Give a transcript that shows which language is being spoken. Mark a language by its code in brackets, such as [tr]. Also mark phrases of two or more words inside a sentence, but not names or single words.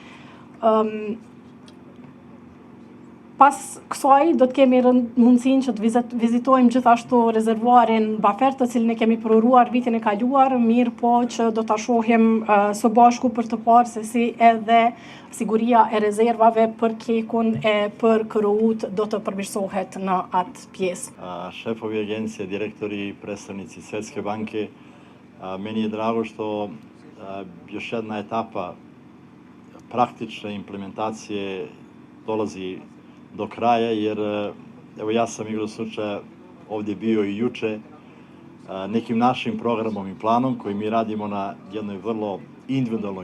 [sq] Pas kësaj do të kemi mundësinë që të vizitojmë gjithashtu rezervuarin Bafer, të cilin e kemi përuruar vitin e kaluar, mirë po që do ta shohim së bashku për të parë se si edhe siguria e rezervave për Kekun e për KRU-t do të përmirësohet në atë pjesë. [sr] Šefovi agencije, direktori, predstavnici Svetske banke, meni je drago što još jedna etapa praktične implementacije dolazi do kraja, jer evo ja sam igrom slučaja ovdje bio I juče nekim našim programom I planom koji mi radimo na jednoj vrlo individualnoj